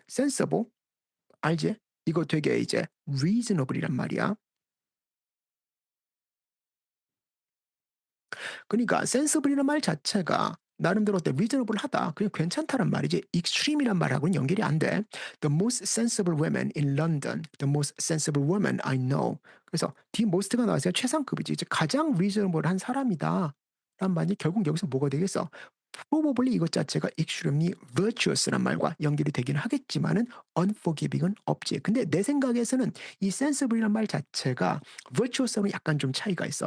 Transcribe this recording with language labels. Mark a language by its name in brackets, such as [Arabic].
[Korean] sensible 알지? 이거 되게 이제 reasonable이란 말이야. 그러니까 sensible이란 말 자체가 나름대로 어때 reasonable하다. 그냥 괜찮다란 말이지. extreme이란 말하고는 연결이 안 돼. [English] The most sensible women in London. The most sensible woman I know. [Korean] 그래서 the most가 나와서 최상급이지. 이제 가장 reasonable한 사람이다. 란 말이 결국 여기서 뭐가 되겠어? probably 이것 자체가 [English] extremely virtuous [Korean] 란 말과 연결이 되긴 하겠지만은 unforgiving은 없지. 근데 내 생각에서는 이 sensible이란 말 자체가 virtuous하고는 약간 좀 차이가 있어.